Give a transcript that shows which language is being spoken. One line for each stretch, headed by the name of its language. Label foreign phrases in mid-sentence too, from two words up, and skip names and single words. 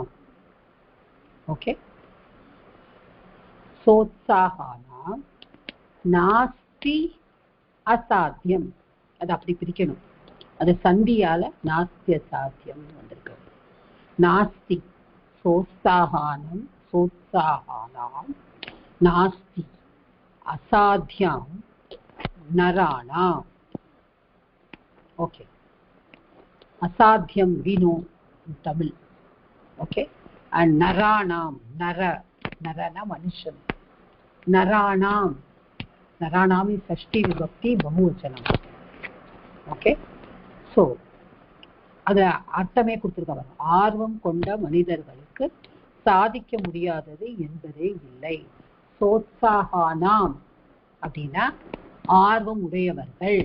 Sanskrit: ஓகே, सोत्साहानां नास्ति असाध्यम्.
Tamil: அது அப்படி பிரிக்கணும். அது சந்தியால
Sanskrit: नास्ति असाध्यम्
Tamil: வந்திருக்கு.
Sanskrit: नास्ति सोत्साहानाम् सोत्साहानां नास्ति असाध्यां नराणाम्.
English: Okay. Asadhyam we know in Tamil. Okay. And naranam, narana manushan. Naranam is
Sanskrit: षष्ठी विभक्ति बहुवचनम्.
English: Okay. So
Tamil: அது அர்த்தமே கொடுத்திருக்காங்க. ஆர்வம் கொண்ட மனிதர்களுக்கு சாதிக்க முடியாதது என்பதே இல்லை. சோத்சாகானாம் அப்படின்னா ஆர்வம் உடையவர்கள்.